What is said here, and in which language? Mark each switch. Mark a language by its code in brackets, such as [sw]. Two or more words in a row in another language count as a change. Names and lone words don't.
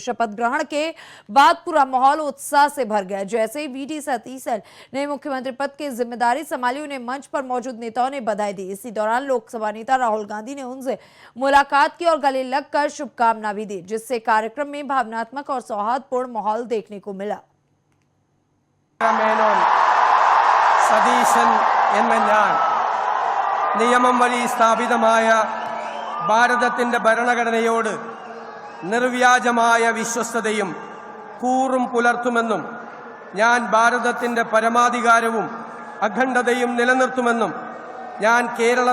[hi] शपथ ग्रहण के बाद पूरा माहौल उत्साह से भर गया। जैसे ही वी.डी. सतीसन ने मुख्यमंत्री पद की जिम्मेदारी संभाली, उन्हें मंच पर मौजूद नेताओं ने बधाई दी। इसी दौरान लोकसभा नेता राहुल गांधी ने उनसे मुलाकात की और गले लगकर शुभकामना भी दी, जिससे कार्यक्रम में भावनात्मक और सौहार्दपूर्ण माहौल देखने को मिला। [ml] സതീശൻ എന്ന ഞാൻ നിയമം വഴി സ്ഥാപിതമായ ഭാരതത്തിന്റെ ഭരണഘടനയോട് നിർവ്യാജമായ വിശ്വസ്തതയും കൂറും പുലർത്തുമെന്നും ഞാൻ ഭാരതത്തിന്റെ പരമാധികാരവും അഖണ്ഡതയും നിലനിർത്തുമെന്നും ഞാൻ കേരള